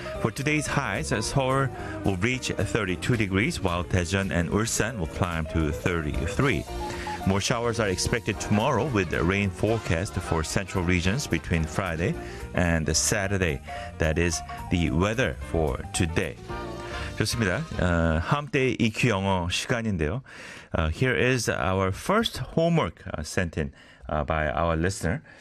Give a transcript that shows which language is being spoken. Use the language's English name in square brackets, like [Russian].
[English] For today's highs, Seoul will reach 32 degrees, while Daejeon and Ulsan will climb to 33. More showers are expected tomorrow, with rain forecast for central regions between Friday and Saturday. That is the weather for today. 좋습니다. [Korean] 함께 EQ 영어 시간인데요. [English] Here is our first homework sent in by our listener.